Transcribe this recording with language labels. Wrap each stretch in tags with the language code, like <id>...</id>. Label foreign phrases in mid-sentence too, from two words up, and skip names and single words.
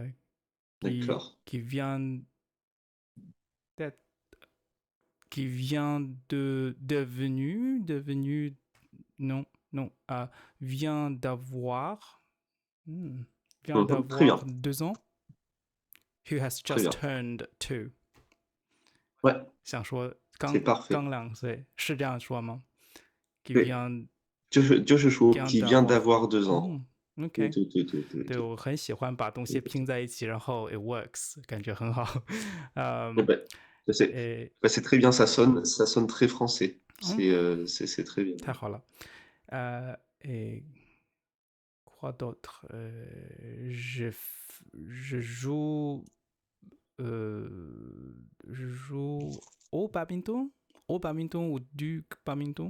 <fr>D'accord. qui vient d'être- qui vient de non, non, vient d'avoir, hmm, vient Mhm. Très d'avoir bien. 2 ans.</fr> <en>Who has</en> <fr>Très</fr> <en>just</en> <fr>bien.</fr> <en>turned two.</en> <fr>Ouais,</fr> <zh>想说</zh> <fr>c'est parfait.</fr> <zh>刚2岁，是这样说吗？qui 对，</zh> <fr>vient</fr> <zh>就是说</zh> <fr>vient qui vient d'avoir， d'avoir 2 ans.</fr> <zh>对 OK，对对对对对对。我很喜欢把东西拼在一起，然后</zh> <en>it works，</en> <zh>感觉很好。 Eh 嗯，</zh> <fr>ben, bah, c'est et bah, c'est très bien, ça sonne très français. C'est très bien.</fr> <zh>太好了。</zh> <fr>Et quoi d'autre? Je joue, je joue au badminton ou du badminton.</fr>